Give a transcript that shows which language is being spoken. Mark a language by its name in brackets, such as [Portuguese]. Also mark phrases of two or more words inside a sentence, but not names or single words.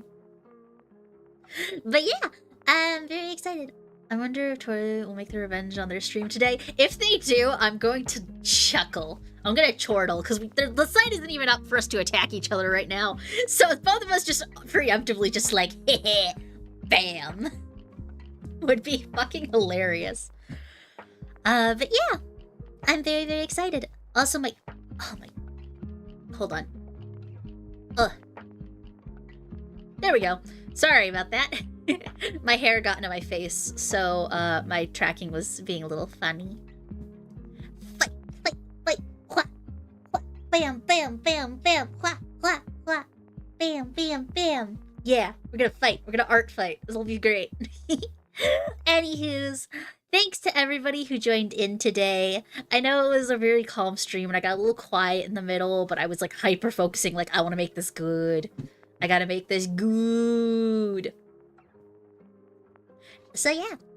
[English] But yeah, I'm very excited. I wonder if Tori will make the revenge on their stream today. If they do, I'm going to chuckle. I'm gonna chortle, because the site isn't even up for us to attack each other right now. So both of us just preemptively just like, heh, bam. Would be fucking hilarious. But yeah, I'm very, very excited. Also, oh my, hold on. There we go. Sorry about that. My hair got into my face, so my tracking was being a little funny. Fight, fight, fight, wha, wha, bam, bam, bam, bam, wha, wha, wha, bam, bam, bam. Yeah, we're gonna fight. We're gonna art fight. This will be great. Anywho's, thanks to everybody who joined in today. I know it was a very calm stream and I got a little quiet in the middle, but I was like hyper focusing, like I want to make this good. I gotta make this good. So yeah.